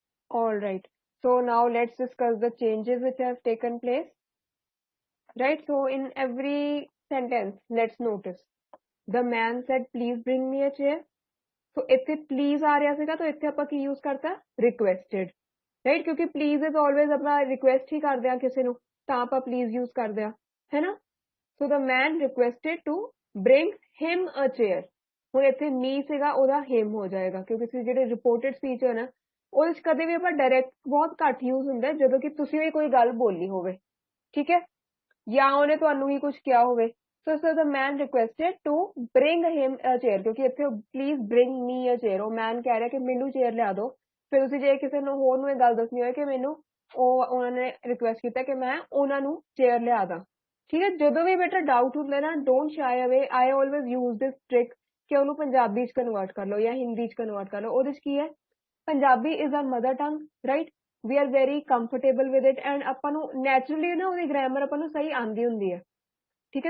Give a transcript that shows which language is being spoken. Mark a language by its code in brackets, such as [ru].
[en] all right, so now let's discuss the changes which have taken place, right? so in every sentence let's notice the man said please bring me a chair, so [pa] ਇੱਥੇ please ਆ ਰਿਹਾ ਸੀਗਾ, ਤਾਂ ਇੱਥੇ ਆਪਾਂ ਕੀ use ਕਰਤਾ [en] requested, right? [pa] ਕਿਉਂਕਿ please is always ਆਪਣਾ request ਹੀ ਕਰਦੇ ਆ ਕਿਸੇ ਨੂੰ, ਤਾਂ ਆਪਾਂ please use ਕਰਦੇ ਆ, ਹੈ ਨਾ। [en] so the man requested to bring him a chair, [pa] ਹੁਣ ਇੱਥੇ me ਸੀਗਾ ਉਹਦਾ him ਹੋ ਜਾਏਗਾ, ਕਿਉਂਕਿ ਜਿਹੜੇ reported speech ਹੈ ਨਾ ਉਹਦੇ ਚ ਕਦੇ ਵੀ ਆਪਾਂ ਡਾਇਰੈਕਟ ਬਹੁਤ ਘੱਟ ਯੂਜ਼ ਹੁੰਦਾ ਜਦੋਂ ਕਿ ਤੁਸੀਂ ਵੀ ਕੋਈ ਗੱਲ ਬੋਲੀ ਹੋਵੇ, ਠੀਕ ਹੈ, ਜਾਂ ਉਹਨੇ ਤੁਹਾਨੂੰ ਹੀ ਕੁਝ ਕਿਹਾ ਹੋਵੇ। [en] so the man requested to bring him a chair, [pa] ਕਿਉਂਕਿ ਇੱਥੇ [en] please bring me a chair, [pa] ਉਹ man ਕਹਿ ਰਿਹਾ ਕਿ ਮੈਨੂੰ ਚੇਅਰ ਲਿਆ ਦਿਓ। ਫਿਰ ਤੁਸੀਂ ਜੇ ਕਿਸੇ ਨੂੰ ਹੋਰ ਨੂੰ ਇਹ ਗੱਲ ਦੱਸਣੀ ਹੋਏ ਕਿ ਮੈਨੂੰ ਉਹਨਾਂ ਨੇ ਰਿਕੁਐਸਟ ਕੀਤਾ ਕਿ ਮੈਂ ਉਹਨਾਂ ਨੂੰ ਚੇਅਰ ਲਿਆ ਦਾਂ, ਠੀਕ ਹੈ। ਜਦੋਂ ਵੀ ਬੇਟਾ ਡਾਊਟ ਹੁੰਦਾ ਨਾ [en] don't shy away, I always use this trick [pa] ਕਿ ਉਹਨੂੰ ਪੰਜਾਬੀ ਚ ਕਨਵਰਟ ਕਰ ਲਓ ਜਾਂ ਹਿੰਦੀ ਚ ਕਨਵਰਟ ਕਰ ਲਓ। ਉਹਦੇ ਚ ਕੀ ਹੈ, [en] Punjabi is our mother tongue, right, we are very comfortable with it, [pa] and ਆਪਾਂ ਨੂੰ ਨੈਚੁਰਲੀ ਨਾ ਉਹਦੀ ਗ੍ਰਾਮਰ ਆਪਾਂ ਨੂੰ ਸਹੀ ਆਉਂਦੀ ਹੁੰਦੀ ਹੈ, ਠੀਕ ਹੈ।